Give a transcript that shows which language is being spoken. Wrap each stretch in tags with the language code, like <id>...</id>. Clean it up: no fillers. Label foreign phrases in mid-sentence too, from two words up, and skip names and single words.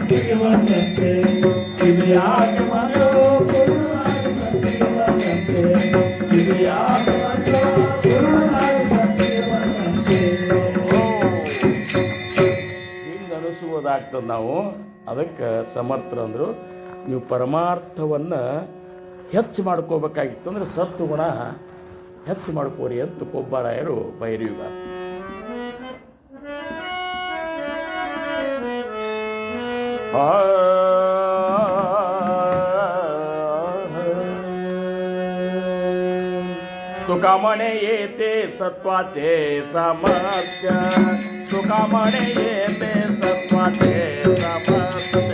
<kn>ಇದು ಯಾಕೆ ಬಂತು, ಕುರುಡು ನಾಯಿ ಸಂತಿಗೆ ಬಂದಂತೆ, ಇದು ಯಾಕೆ ಬಂತು, ಕುರುಡು ನಾಯಿ ಸಂತಿಗೆ ಬಂದಂತೆ. ಹಿಂಗೆ ಅನಿಸುವುದಾಗ್ತದೆ ನಾವು. ಅದಕ್ಕೆ ಸಮರ್ಥರಂದರು ನೀವು ಪರಮಾರ್ಥವನ್ನು ಹೆಚ್ಚು ಮಾಡ್ಕೋಬೇಕಾಗಿತ್ತು ಅಂದರೆ ಸತ್ತು ಗುಣ ಹೆಚ್ಚು ಮಾಡ್ಕೋರಿ ಅಂತ ಕೊಬ್ಬರಾಯರು ಬೈರಿಯುಗ.</kn> <mr>तुकामणे येते सत्वाचे सामर्थ्य, तुकामणे येते सत्वाचे सामर्थ्य,</mr>